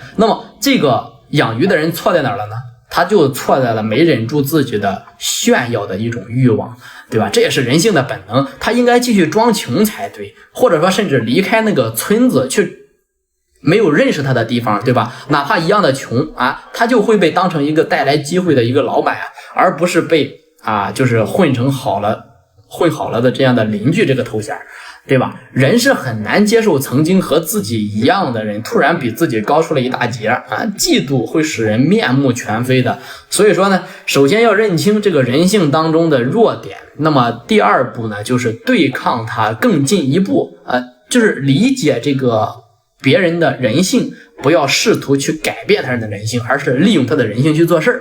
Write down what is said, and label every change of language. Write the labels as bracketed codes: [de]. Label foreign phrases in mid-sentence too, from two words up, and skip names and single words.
[zh] 那麼這個養魚的人錯在哪兒了呢？他就錯在了沒忍住自己的炫耀的一種慾望，對吧？這也是人性的本能，他應該繼續裝窮才對，或者說甚至離開那個村子去沒有認識他的地方，對吧？哪怕一樣的窮他就會被當成一個帶來機會的一個老闆而不是被就是混好了的這樣的鄰居這個頭銜。 对吧？人是很难接受曾经和自己一樣的人突然比自己高出了一大截啊，嫉妒会使人面目全非的。所以说呢，首先要認清這個人性當中的弱點，那麼第二步呢，就是對抗它更進一步就是理解這個別人的人性，不要試圖去改變他人的人性，而是利用他的人性去做事。